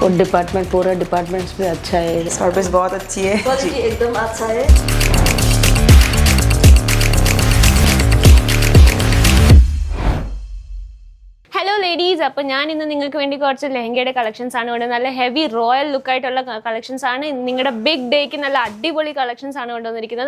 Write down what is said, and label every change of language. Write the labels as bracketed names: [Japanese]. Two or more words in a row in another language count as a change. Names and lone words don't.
[Hindi] और डिपार्टमेंट पूरा डिपार्टमेंट्स भी अच्छा है, सर्विस बहुत अच्छी है जी, एकदम अच्छा है। [Malayalam] ഹലോ ലേഡീസ്, അപ്പോൾ ഞാൻ ഇന്ന് നിങ്ങൾക്ക് വേണ്ടി കുറച്ച് ലെഹങ്കയുടെ കളക്ഷൻസ് ആണ് കൊണ്ട് നല്ല ഹെവി റോയൽ ലുക്കായിട്ടുള്ള കളക്ഷൻസ് ആണ്. നിങ്ങളുടെ ബിഗ് ഡേക്ക് നല്ല അടിപൊളി കളക്ഷൻസ് ആണ് കൊണ്ടുവന്നിരിക്കുന്നത്.